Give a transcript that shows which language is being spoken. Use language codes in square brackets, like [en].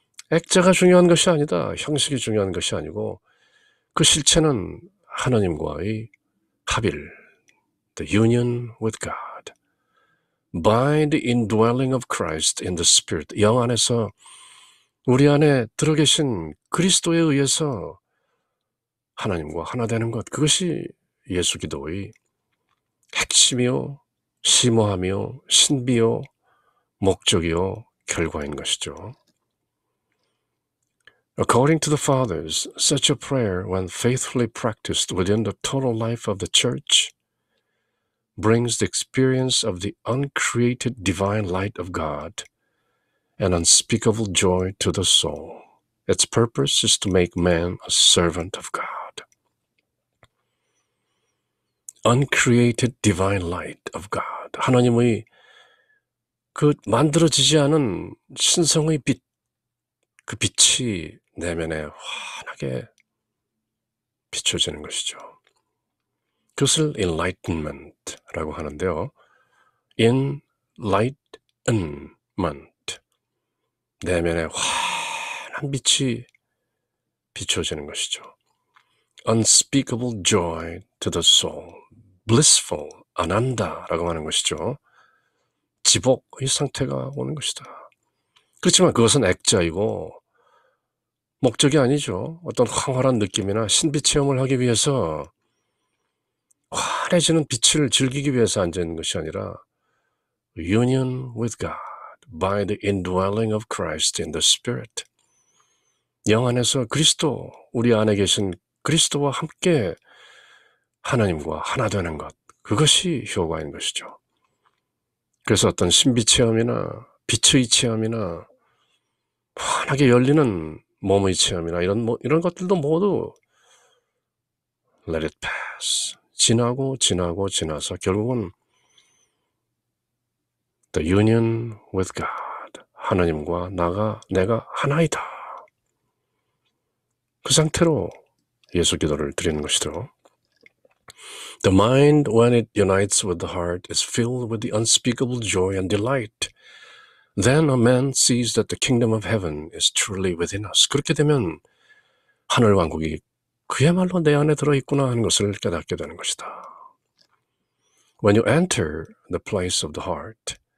[ko] 액자가 중요한 것이 아니다. 형식이 중요한 것이 아니고 그 실체는 하나님과의 합일, [en] the union with God, by the indwelling of Christ in the Spirit, [ko] 영 안에서 우리 안에 들어 계신 그리스도에 의해서 하나님과 하나 되는 것, 그것이 예수 기도의 핵심이요, 심오하며 신비요, 목적이요, 결과인 것이죠. [en] According to the fathers, such a prayer, when faithfully practiced within the total life of the church, brings the experience of the uncreated divine light of God and unspeakable joy to the soul. Its purpose is to make man a servant of God. Uncreated divine light of God. [ko] 하나님의 그 만들어지지 않은 신성의 빛, 그 빛이 내면에 환하게 비춰지는 것이죠. 그것을 enlightenment라고 하는데요. enlightenment, 내면에 환한 빛이 비춰지는 것이죠. [en] unspeakable joy to the soul, blissful, [ko] 아난다라고 하는 것이죠. 지복의 상태가 오는 것이다. 그렇지만 그것은 액자이고 목적이 아니죠. 어떤 황홀한 느낌이나 신비 체험을 하기 위해서 환해지는 빛을 즐기기 위해서 앉아있는 것이 아니라 [en] union with God by the indwelling of Christ in the Spirit. [ko] 영 안에서 그리스도, 우리 안에 계신 그리스도와 함께 하나님과 하나 되는 것, 그것이 효과인 것이죠. 그래서 어떤 신비 체험이나 빛의 체험이나 환하게 열리는 몸의 체험이나 이런 것들도 모두 [en] let it pass. [ko] 지나서 결국은 [en] the union with God. [ko] 하나님과 내가 하나이다. 그 상태로 예수 기도를 드리는 것이죠. [en] The mind, when it unites with the heart, is filled with the unspeakable joy and delight. Then a man sees that the kingdom of heaven is truly within us. [ko] 그렇게 되면 하늘 왕국이 그야말로 내 안에 들어있구나 하는 것을 깨닫게 되는 것이다. [en] When you enter the place of the heart,